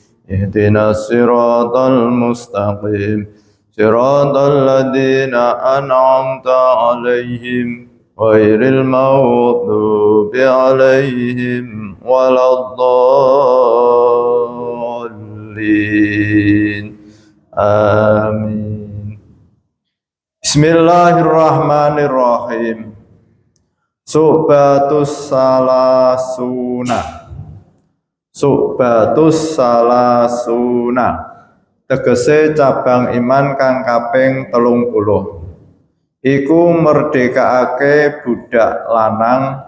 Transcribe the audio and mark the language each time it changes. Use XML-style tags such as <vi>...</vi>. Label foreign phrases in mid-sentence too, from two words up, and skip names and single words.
<ar>اهدنا الصراط المستقيم صراط الذين أنعمت عليهم غير المغضوب عليهم ولا الضالين آمين. بسم الله الرحمن الرحيم. شعبة الثلاثون. شعبة الثلاثون</ar> <jv>tegese cabang iman kang kaping 30 iku merdekaake budak lanang</jv>